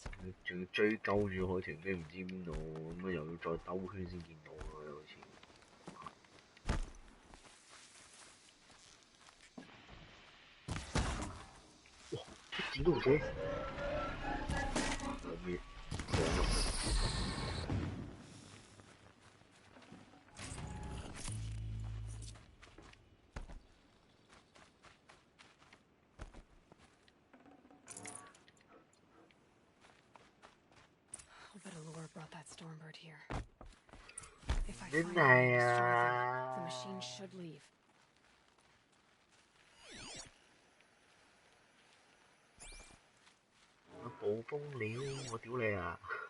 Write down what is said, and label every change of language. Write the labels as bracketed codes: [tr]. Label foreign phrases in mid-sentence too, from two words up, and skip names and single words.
[yue] 仲要追鳩住海豚，跟住唔知邊度，咁又要再兜圈先見到咯，好似。哇！剪到啫！有咩上入去？ [en] I'll bet Allura brought that Stormbird here. If I find it, the machine should leave. [yue] 暴風鳥，我屌你啊！